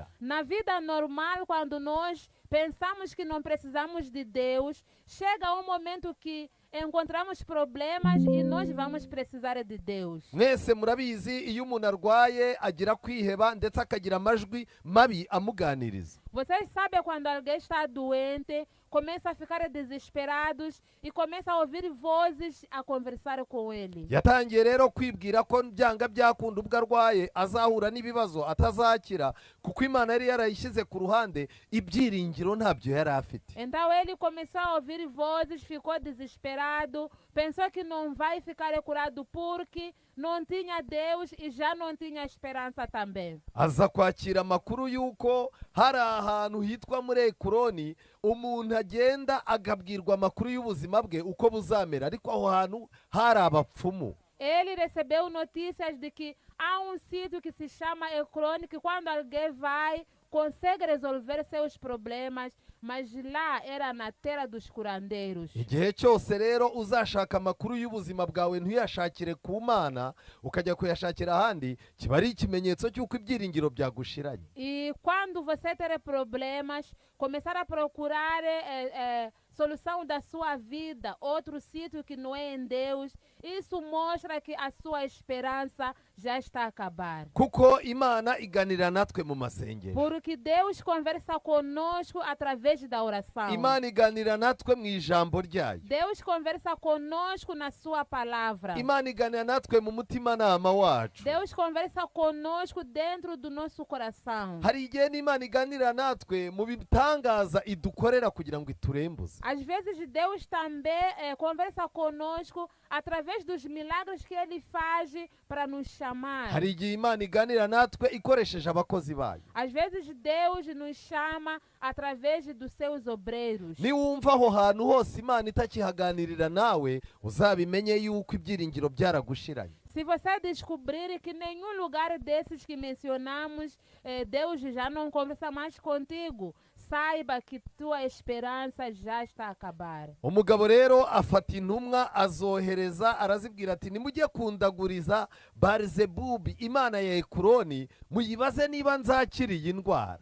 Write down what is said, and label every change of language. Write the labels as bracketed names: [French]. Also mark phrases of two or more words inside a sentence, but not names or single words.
[Portuguese] Na vida normal, quando nós pensamos que não precisamos de Deus, chega um momento que encontramos problemas e nós vamos precisar de Deus. [Kinyarwanda] Mwese murabizi, iyo umuntu arwaye agira kwiheba ndetse akagira amajwi mabi amuganiriza. [Portuguese] Vocês sabem quando alguém está doente, começa a ficar desesperados e começa a ouvir vozes a conversar com ele. [Kinyarwanda] Yatangiye rero kwibwira ko byanga byakunda ubwo arwaye azahura n'ibibazo atazakira, kuko Imana yari yarayishyize ku ruhande, ibyiringiro ntabyo yari afite. [Portuguese] Então ele começou a ouvir vozes, ficou desesperado, pensou que não vai ficar curado porque não tinha Deus e já não tinha esperança também. [Kinyarwanda] Aza kwakira amakuru y'uko hari ahantu hitwa muri Ekuroni umuntu agenda agabwirwa amakuru y'ubuzima bwe uko buzamera, ariko aho hantu hari abapfumu. [Portuguese] Ele recebeu notícias de que há um sítio que se chama Ecrone, que quando alguém vai, consegue resolver seus problemas, mas lá era na terra dos curandeiros. [Kinyarwanda] Igihe cyose rero uzashaka amakuru y'ubuzima bwawe ntuyashakire ku Mana, ukajya kuyashakira ahandi, kiba ari ikimenyetso cy'uko ibyiringiro byagushiranye. [Portuguese] E quando você ter problemas, começar a procurar solução da sua vida, outro sítio que não é em Deus, isso mostra que a sua esperança já está a acabar. [Kinyarwanda] Kuko Imana iganira natwe mu masengero. [Portuguese] Porque Deus conversa conosco através da oração. [Kinyarwanda] Imana iganira natwe mu ijambo ryayo. [Portuguese] Deus conversa conosco na sua palavra. [Kinyarwanda] Imana iganira natwe mu mutimanama wacu. [Portuguese] Deus conversa conosco dentro do nosso coração. [Kinyarwanda] Hari igihe n'Imana iganira natwe mu bitangaza idukorera kugira ngo iturembuze. [Portuguese] Às vezes Deus também conversa conosco através dos milagres que Ele faz para nos chamar. [Kinyarwanda] Hari igihe Imana iganira natwe ikoresheje abakozi bayo. [Portuguese] Às vezes Deus nos chama através dos seus obreiros. [Kinyarwanda] Niwumva aho hantu hose Imana itakihaganirira nawe, uzabimenye yuko ibyiringiro byaragushiranye. [Portuguese] Se você descobrir que nenhum lugar desses que mencionamos, Deus já não conversa mais contigo, saiba que tua esperança já está a acabar. [Kinyarwanda] Umugabo rero afata intumwa azohereza, arazibwira ati nimujye kundaguriza Barizebubi Imana ya Ekuroni, muyibaze niba nzakira iyi ndwara.